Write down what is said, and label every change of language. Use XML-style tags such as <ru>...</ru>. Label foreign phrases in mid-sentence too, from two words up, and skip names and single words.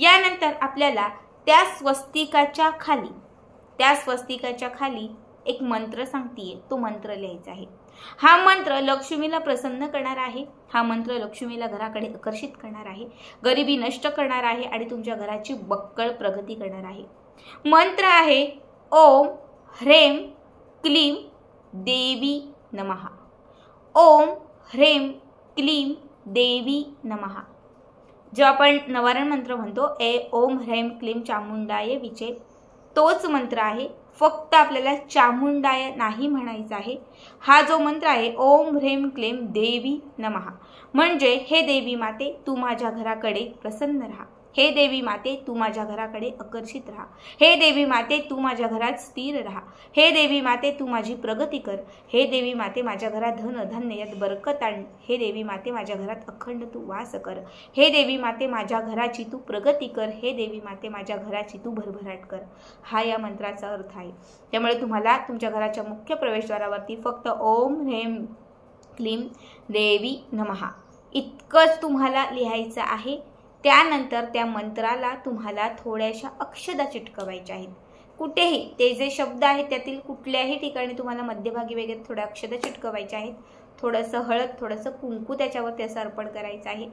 <mr>यानंतर आपल्याला त्या स्वस्तिकाच्या खाली एक मंत्र सांगतीये, तो मंत्र लिहायचा आहे। हा मंत्र लक्ष्मीला प्रसन्न करणार आहे, हा मंत्र लक्ष्मीला घराकडे आकर्षित करणार आहे, गरिबी नष्ट करणार आहे आणि तुमच्या घराची बक्कळ प्रगती करणार आहे। मंत्र आहे</mr> <sa>ओम ह्रीं क्लीं देवी नमः। ओम ह्रीं क्लीं देवी नमः।</sa> <mr>जो आपण नवारण मंत्र म्हणतो</mr> <sa>ओम ह्रीं क्लीं चामुंडाय विचे,</sa> <mr>तोच मंत्र आहे। फक्त आपल्याला चामुंडाय नाही म्हणायचं आहे। हा जो मंत्र आहे</mr> <sa>ओम ह्रीं क्लीं देवी नमः,</sa> <mr>म्हणजे हे देवी माते तू माझ्या घराकडे प्रसन्न राहा, हे देवी माते तू माझ्या घराकडे आकर्षित राहा, हे देवी माते तू माझ्या घरात स्थिर राहा, हे देवी माते तू माझी प्रगती कर, हे देवी माते माझ्या घरात धन धान्य यात बरकत आण, हे देवी माते माझ्या घरात अखंड तू वास कर, हे देवी माते माझ्या घराची तू प्रगती कर, हे देवी माते माझ्या घराची तू भरभराट कर। हा या मंत्राचा अर्थ आहे। त्यामुळे तुम्हाला तुमच्या घराच्या मुख्य प्रवेशद्वारावरती फक्त</mr> <sa>ओम ह्रीं क्लीं देवी नमः</sa> <mr>इतकंच तुम्हाला लिहायचं आहे। त्यानंतर त्या मंत्राला तुम्हाला थोड्याशा अक्षदा चिटकवायच्या आहेत। कुठेही ते जे शब्द आहेत त्यातील कुठल्याही ठिकाणी तुम्हाला मध्यभागी वगैरे थोड्या अक्षदा चिटकवायच्या आहेत। थोडंसं हळद, थोडंसं कुंकू त्याच्यावरती असं अर्पण करायचं आहे।</mr>